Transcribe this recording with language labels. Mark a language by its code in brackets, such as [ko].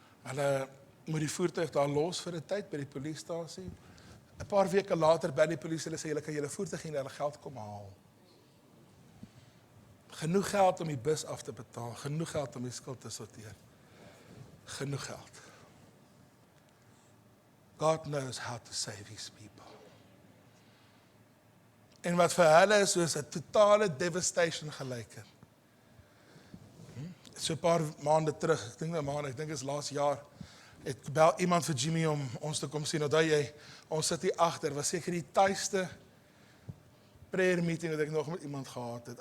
[af] Hulle moet die voertuig daar los vir 'n tyd by die polisiestasie. 'n Paar weke later bel die polisie, hulle sê, julle kan julle voertuig en hulle geld kom haal. Genoeg geld om die bus af te betaal, genoeg geld om die skuld te sorteer. Genoeg geld. [en] God knows how to save his people. [af] En wat vir hulle is soos 'n totale devastation gelyk het. So 'n paar maande terug, ek dink is laas jaar, het bel iemand vir Jimmy om ons te kom sien. Onthou jy, ons sit hier agter, was seker die tuiste prayer meeting wat ek nog met iemand gehad het.